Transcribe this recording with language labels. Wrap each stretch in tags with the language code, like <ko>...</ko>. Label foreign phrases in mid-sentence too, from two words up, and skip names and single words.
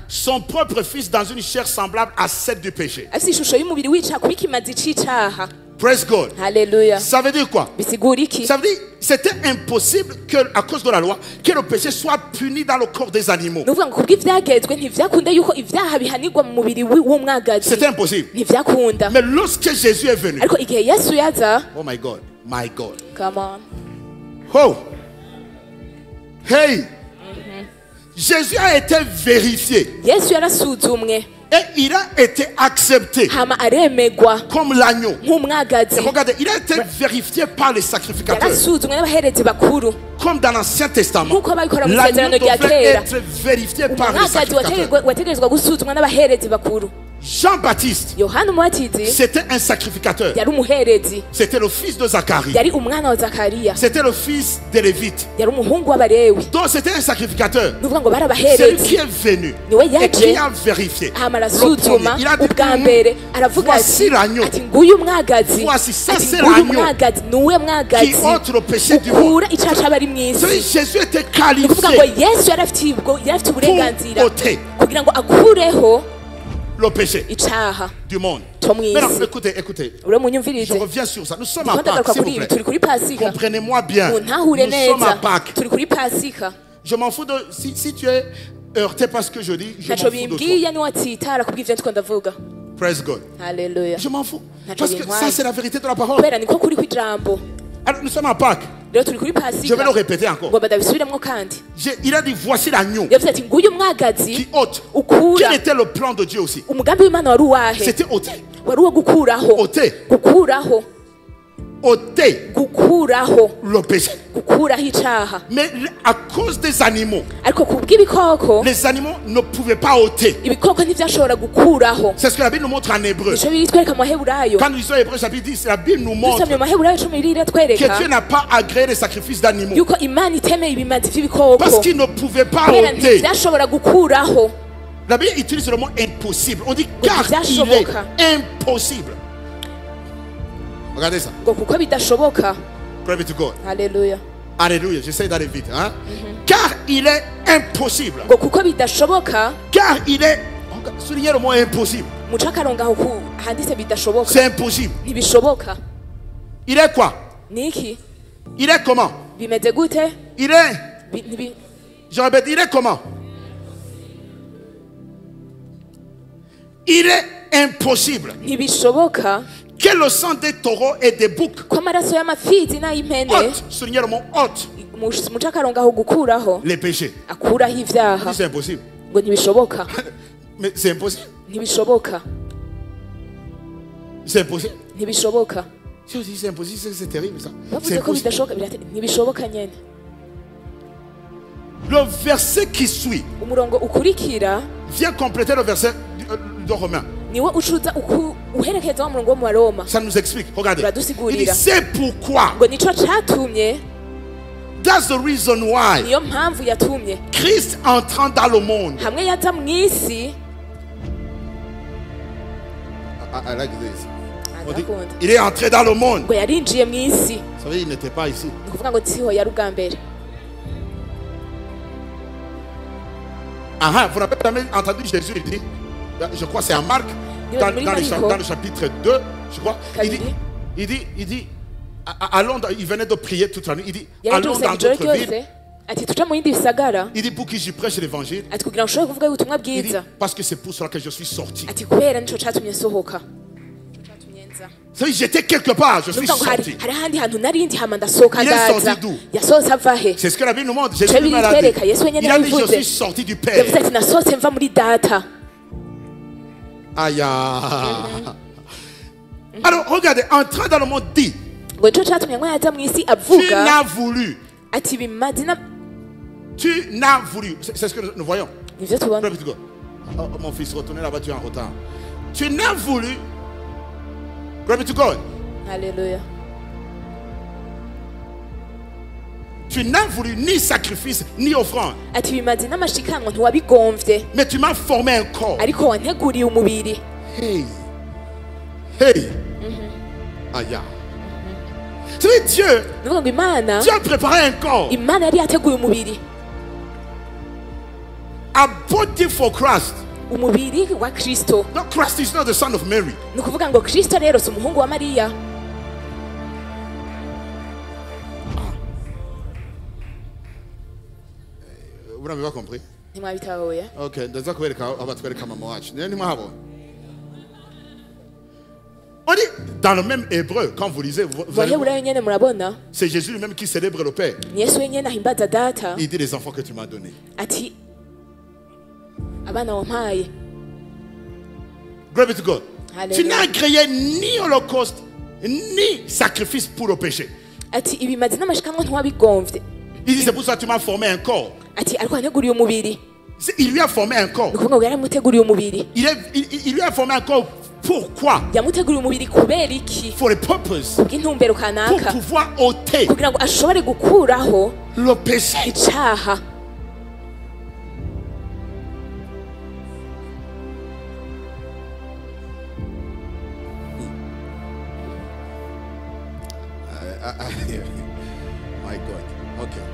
<fr>son propre fils dans une chair semblable à celle du péché.</fr> <rn>afite ishusho y'umubiri w'icaha kuba ikimazi c'icaha.</rn> <en>Praise God.</en> <rn>Haleluya.</rn> <fr>Ça veut dire quoi?</fr> <rn>Bisigura iki?</rn> <fr>Ça veut dire c'était impossible que, à cause de la loi, que le péché soit puni dans le corps des animaux.</fr> <rn>Nuvuga ngo kubw'ivyagezwe ntivyakunda yuko ivyaha bihanirwa mu mubiri w'umwagazi.</rn> <fr>C'était impossible.</fr> <rn>Ntivyakunda.</rn> <fr>Mais lorsque Jésus est venu,</fr> <rn>Ariko igihe Yesu yaza,</rn> <en>oh my God, my God. come on.</en> <fr>Oh, hey, Jésus a été vérifié</fr> <rn>Yesu yarasuzumwe</rn> <fr>et il a été accepté</fr> <rn>hama aremegwa</rn> <fr>comme l'agneau. Et</fr> <rn>nk'umwagazi.</rn> <fr>regardez, il a été vérifié par les sacrificateurs.</fr> <rn>Yarasuzumwe n'abaherezi bakuru</rn> <fr>Comme dans l'Ancien Testament,</fr> <rn>nk'uko babikora mu</rn> <fr>l'agneau</fr> <rn>isezerano rya</rn> <fr>devait</fr> <rn>kera.</rn> <fr>être vérifié par les</fr> <rn>Umwagazi</rn> <fr>sacrificateurs.</fr> <rn>wategerezwa gusuzumwa n'abaherezi bakuru.</rn> <fr>Jean-Baptiste,</fr> <rn>Yohana umubatizi</rn> <fr>c'était un sacrificateur.</fr> <rn>yari umuherezi,</rn> <fr>C'était le fils de Zacharie.</fr> <rn>yari umwana wa Zakariya,</rn> <fr>C'était le fils des Lévites.</fr> <rn>yari umuhungu w'Abalewi.</rn> <fr>Donc c'était un sacrificateur.</fr> <rn>Nuvuga ngo bari</rn> <fr>C'est lui qui</fr> <rn>abaherezi.</rn> <fr>est venu</fr> <rn>Niwe</rn> <fr>et qui</fr> <rn>yaje</rn> <fr>a vérifié.</fr> <rn>hama</rn> <fr>Le</fr> <rn>arasuzuma</rn> <fr>premier, il a dit,</fr> <rn>ubwa mbere aravuga</rn> <fr>voici</fr> <rn>ati</rn> <fr>l'agneau</fr> <rn>ati nguyu umwagazi,</rn> <fr>Voici, ça,</fr> <rn>ati</rn> <fr>c'est</fr> <rn>nguyu</rn> <fr>l'agneau</fr> <rn>umwagazi niwe</rn> <fr>qui</fr> <rn>mwagazi</rn> <fr>ôte le péché du monde.</fr> <rn>ukura icaha c'abari</rn> <fr>Vous savez,</fr> <rn>mw'isi.</rn> <fr>Jésus était</fr> <rn>Ni ukuvuga ngo</rn> <fr>qualifié</fr> <rn>Yesu yari afite uburenganzira</rn> <fr>ôter</fr> <rn>kugira ngo akureho</rn> <fr>le péché</fr> <rn>icaha</rn> <fr>du monde.</fr> <rn>co mw'isi.</rn> <fr>Maintenant, écoutez.</fr> <rn>ure</rn> <fr>Je</fr> <rn>munyumvirize,</rn> <fr>reviens sur ça. Nous sommes</fr> <rn>ndiko</rn> <fr>à</fr> <rn>ndagaruka</rn> <fr>Pâques, s'il</fr> <rn>kuri</rn> <fr>vous</fr> <rn>ibi.</rn> <fr>plaît.</fr> <rn>Turi kuri Pasika,</rn> <fr>Comprenez-moi bien.</fr> <rn>muntahure</rn> <fr>Nous sommes à</fr> <rn>neza,</rn> <fr>Pâques.</fr> <rn>turi kuri Pasika.</rn> <fr>Je m'en fous de... Si tu es heurté par ce que je dis, je m'en</fr> <rn>Ntaco</rn> <fr>fous de toi.</fr> <rn>bimbwiye niwatsitara kubw'ivyo ndiko ndavuga.</rn> <en>Praise God.</en> <rn>Haleluya.</rn> <fr>Je m'en fous.</fr> <rn>Ntaco</rn> <fr>Parce que</fr> <rn>bintwaye.</rn> <fr>ça, c'est la vérité de la parole.</fr> <rn>Kubera niko kuri kw'ijambo.</rn> <fr>Alors, nous sommes à Pâques.</fr> <rn>Rero turi kuri</rn> <fr>Je vais le</fr> <rn>Pasika,</rn> <fr>répéter encore.</fr> <rn>ngomba ndabisubiremwo kandi.</rn> <fr>Il a dit, voici l'agneau</fr> <rn>Yavuze ati nguyu umwagazi</rn> <fr>qui ôte.</fr> <rn>ukura.</rn> <fr>Quel était le plan de Dieu aussi?</fr> <rn>Umugambi w'Imana wari uwahe?</rn> <fr>C'était ôter.</fr> <rn>Wari uwo gukuraho,</rn> <fr>Ôter.</fr> <rn>gukuraho,</rn> <fr>Ôter</fr> <rn>gukuraho,</rn> <fr>le péché.</fr> <rn>gukuraho icaha.</rn> <fr>Mais à cause des animaux,</fr> <rn>Ariko kubw'ibikoko,</rn> <fr>les animaux ne pouvaient pas ôter.</fr> <rn>ibikoko ntivyashobora gukuraho.</rn> <fr>C'est ce que la Bible nous montre en hébreu.</fr> <rn>Nico biritwereka mu Maheburayo.</rn> <fr>Quand nous lisons Hébreu chapitre 10, la Bible nous montre</fr> <rn>Dusomye mu Maheburayo 10</rn> <fr>que</fr> <rn>iratwereka</rn> <fr>Dieu n'a pas agréé les sacrifices d'animaux.</fr> <rn>yuko Imana itemeye ibimazi vy'ibikoko</rn> <fr>Parce qu'il ne pouvait pas</fr> <rn>kubera</rn> <fr>ôter.</fr> <rn>ntivyashobora gukuraho.</rn> <fr>La Bible utilise le mot impossible. On dit car il</fr> <rn>Ntivyashoboka.</rn> <fr>est impossible. Regardez ça.</fr> <rn>ngo kuko bidashoboka.</rn> <en>Glory be to God.</en> <rn>Haleluya.</rn> <fr>Alléluia. J'essaie d'aller vite. Hein? Car il est impossible.</fr> <rn>Ngo kuko bidashoboka,</rn> <fr>Car il est... Soulignez le mot impossible.</fr> <rn>muca akarongo aho handitse bidashoboka.</rn> <fr>C'est impossible.</fr> <rn>Ntibishoboka.</rn> <fr>Il est quoi?</fr> <rn>Niki?</rn> <fr>Il est comment?</fr> <rn>Bimeze gute?</rn> <fr>Il est...</fr> <rn>Ntibi-</rn> <fr>Je répète, il est comment? Il est impossible</fr> <rn>ntibishoboka</rn> <fr>que le sang des taureaux et des boucs</fr> <rn>ko amaraso y'amafizi n'ay'impene</rn> <fr>ôte, soulignez le mot ôte,</fr> <rn>muca akarongo aho gukuraho</rn> <fr>les péchés.</fr> <rn>akuraho ivyaha.</rn> <fr>C'est impossible.</fr> <rn>Ngo ntibishoboka,</rn> <fr>Mais c'est impossible.</fr> <rn>ntibishoboka,</rn> <fr>C'est impossible.</fr> <rn>ntibishoboka.</rn> <fr>Si on dit c'est impossible, c'est terrible ça. C'est</fr> <rn>Bavuze ko</rn> <fr>impossible.</fr> <rn>bidashoboka, ntibishoboka nyene.</rn> <fr>Le verset qui suit</fr> <rn>Umurongo ukurikira</rn> <fr>vient compléter le verset de Romains.</fr> <rn>niwo ucuza uherekeza wa murongo wo mu Baroma.</rn> <fr>Ça nous explique. Regardez.</fr> <rn>Uradusigurira.</rn> <fr>Il dit c'est pourquoi.</fr> <rn>Ngo nico catumye,</rn> <en>That's the reason why</en> <rn>niyo mpamvu yatumye</rn> <fr>Christ entrant dans le monde.</fr> <rn>hamwe yaza mw'isi.</rn> <en>I like this.</en> <fr>On dit,</fr> <rn>Ndakunda.</rn> <fr>il est entré dans le monde.</fr> <rn>Ngo yarinjiye mw'isi,</rn> <fr>Vous savez, il n'était pas ici.</fr> <rn>ni kuvuga ngo siho yari ubwa mbere.</rn> <fr>Ah, vous n'avez jamais entendu Jésus, il dit, je crois que c'est en Marc, dans le chapitre 2, je crois, il dit, allons, il venait de prier toute la nuit, il dit, allons dans d'autres villes,</fr> <rn>ati tuja mu yindi bisagara,</rn> <fr>il dit, pour que j'y prêche l'évangile,</fr> <rn>ati kugira ngo ushobore kuvuga ubutumwa</rn> <fr>il dit,</fr> <rn>bwiza,</rn> <fr>parce que c'est pour cela que je suis sorti.</fr> <rn>ati kubera nico catumye nsohoka. Nico catumye nza.</rn> <fr>Vous savez, j'étais quelque part, je suis</fr> <rn>Nuvuga ngo</rn> <fr>sorti.</fr> <rn>hari ahandi hantu narindi hama ndasohoka</rn> <fr>Il est</fr> <rn>ndaza.</rn> <fr>sorti d'où?</fr> <rn>Yasohotse ava he?</rn> <fr>C'est ce que la Bible nous montre. Jésus</fr> <rn>Cyo</rn> <fr>lui-même l'a dit.</fr> <rn>biritwereka, Yesu wenyene</rn> <fr>Il a dit, je</fr> <rn>yabivuze.</rn> <fr>suis sorti du Père.</fr> <rn>Yavuze ati nasohotse mva muri data. Aïe.</rn> <fr>Alors, regardez, entrant dans le monde dit,</fr> <rn>Ngo nico catumye ngo yaza mw'isi</rn> <fr>tu</fr> <rn>avuga</rn> <fr>n'as voulu.</fr> <rn>ati bimazi</rn> <fr>Tu n'as voulu. C'est ce que nous voyons.</fr> <rn>nivyo tubona.</rn> <en>Glory be to God.</en> <fr>Oh, mon fils, retournez là-bas, tu es en retard. Tu n'as voulu.</fr> <en>Glory be to God.</en> <rn>Haleluya.</rn> <fr>Tu n'as voulu ni sacrifice, ni offrande.</fr> <rn>Ati bimazi n'amashikanwa ntiwabigomvye,</rn> <fr>Mais tu m'as formé un corps.</fr> <rn>ariko wanteguriye umubiri.</rn> <fr>Hey. Hey. Aïe. C'est Dieu.</fr> <rn>nuvuga ngo Imana</rn> <fr>Dieu a préparé un corps.</fr> <rn>Imana yari yateguye umubiri</rn> <en>A body for Christ.</en> <rn>umubiri wa Kristo.</rn> <en>No, Christ is not the son of Mary.</en> <rn>Ni ukuvuga ngo Kristo rero si umuhungu wa Mariya.</rn> <fr>Vous n'avez pas compris?</fr> <rn>Ntimwabitahuye? Ok, ndaza kubereka abatwereka mama wacu. Ntimwabona.</rn> <fr>On dit dans le même hébreu, quand vous lisez,</fr> <rn>Abaheburayo nyene murabona</rn> <fr>c'est Jésus lui-même qui célèbre le Père.</fr> <rn>ni Yesu wenyene ahimbaza data</rn> <fr>Il dit les enfants que tu m'as donnés.</fr> <rn>ati abana wampaye.</rn> <en>Glory to God. Hallelujah.</en> <fr>Tu n'as créé ni holocauste, ni sacrifice pour le péché.</fr> <rn>Ati ibimazi n'amashikanwa ntiwabigomvye.</rn> <fr>Il dit c'est pour ça que tu m'as formé un corps.</fr> <rn>Ati ariko yanteguriye umubiri.</rn> <fr>Il lui a formé un corps.</fr> <rn>Ni ukuvuga ngo yaramuteguriye umubiri.</rn> <fr>Il lui a formé un corps. Pourquoi?</fr> <rn>Yamuteguriye umubiri kubera iki?</rn> <en>For a purpose.</en> <rn>Kubw'intumbero</rn> <fr>Pour</fr> <rn>kanaka.</rn> <fr>pouvoir ôter</fr> <rn>Kugira ngo ashobore gukuraho</rn> <fr>le péché.</fr> <rn>icaha.</rn> <en>My God. Ok.</en>